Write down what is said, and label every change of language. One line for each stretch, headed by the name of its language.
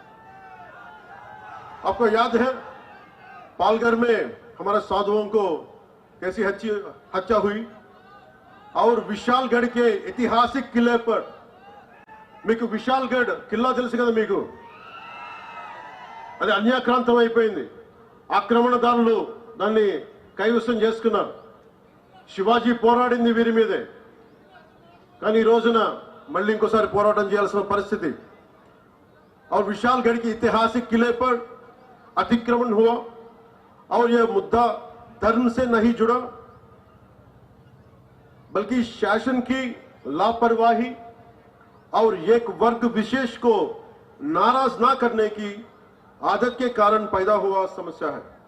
Hindi: आपको याद है पालघर में हमारे साधुओं को कैसी हत्या हुई, और विशालगढ़ के ऐतिहासिक किले पर,
Telugu: మీకు విశాల్గఢ్ కిల్లా తెలుసు కదా మీకు, అది అన్యాక్రాంతం అయిపోయింది. ఆక్రమణదారులు దాన్ని కైవసం చేసుకున్నారు. శివాజీ పోరాడింది వీరి మీదే, కానీ ఈ రోజున మళ్ళీ ఇంకోసారి పోరాటం చేయాల్సిన పరిస్థితి.
Hindi: और विशालगढ़ के ऐतिहासिक किले पर अतिक्रमण हुआ, और यह मुद्दा धर्म से नहीं जुड़ा बल्कि शासन की लापरवाही और एक वर्ग विशेष को नाराज ना करने की आदत के कारण पैदा हुआ समस्या है.